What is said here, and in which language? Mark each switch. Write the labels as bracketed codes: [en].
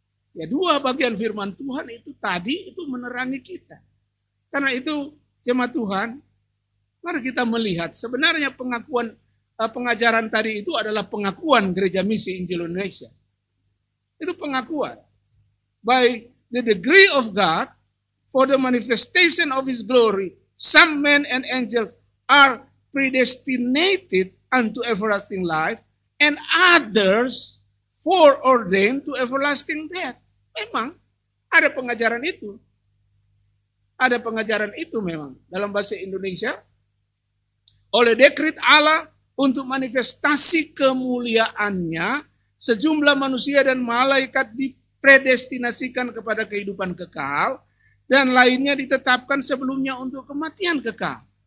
[id] Ya, dua bagian firman Tuhan itu tadi itu menerangi kita. Karena itu jemaat Tuhan, mari kita melihat sebenarnya pengajaran tadi itu adalah pengakuan Gereja Misi Injil Indonesia. Itu pengakuan. [en] By the degree of God, for the manifestation of His glory, some men and angels are predestinated unto everlasting life, and others foreordained to everlasting death. [id] Memang ada pengajaran itu. Ada pengajaran itu memang. Dalam bahasa Indonesia oleh dekret Allah untuk manifestasi kemuliaannya, sejumlah manusia dan malaikat dipredestinasikan kepada kehidupan kekal, dan lainnya ditetapkan sebelumnya untuk kematian kekal.